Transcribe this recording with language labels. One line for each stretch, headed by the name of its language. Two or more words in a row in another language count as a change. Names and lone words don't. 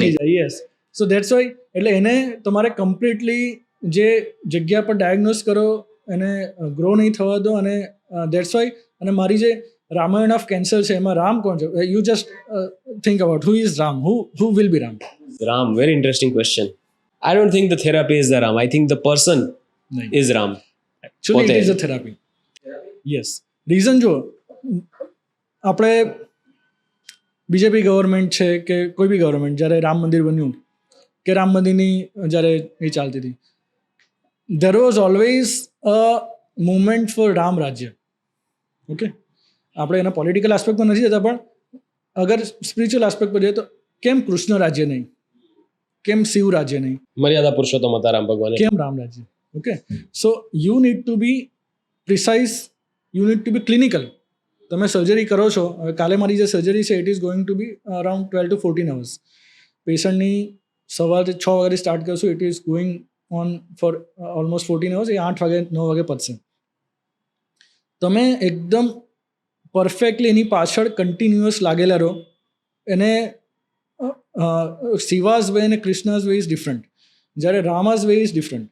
English: યસ. so that's why
Gujarati: એટલે એને તમારે કમ્પ્લીટલી જે જગ્યા પર ડાયગ્નોઝ કરો એને ગ્રો નહીં થવા દો. અને
English: that's why
Gujarati: અને મારી જે રામાયણ
English: of cancer
Gujarati: છે એમાં રામ કોણ છે?
English: You just think about who is Ram, who will be Ram? Ram, very interesting question. I don't think the therapy is the Ram. I think the person is Ram. Actually, it is a therapy. Yes.
Gujarati: રીઝન જો આપણે બીજેપી ગવર્મેન્ટ છે કે કોઈ બી ગવર્મેન્ટ જ્યારે રામ મંદિર બન્યું કે રામ મંદિરની જ્યારે એ ચાલતી હતી,
English: there was always a movement for રામ રાજ્ય.
Gujarati: ઓકે, આપણે એના
English: political aspect
Gujarati: પર નથી જતા, પણ અગર
English: spiritual aspect
Gujarati: પર જઈએ તો કેમ કૃષ્ણ રાજ્ય નહીં, કેમ શિવ રાજ્ય નહીં, મર્યાદા પુરુષોત્તમ હતા રામ ભગવાન, કેમ રામ રાજ્ય?
English: Okay, so you need to be precise, you need to be clinical.
Gujarati: તમે સર્જરી કરો છો, કાલે મારી જે સર્જરી છે
English: it is going to be around 12 to 14 hours.
Gujarati: પેશન્ટની સવારે 6 વાગે સ્ટાર્ટ કરશું,
English: it is going on for almost 14 hours.
Gujarati: એ 8 વાગે 9 વાગે પતશે. તમે એકદમ પરફેક્ટલી એની પાછળ કન્ટિન્યુઅસ લાગેલા રહો.
English: એને Shiva's way અને Krishna's way is different, જ્યારે Rama's way is different.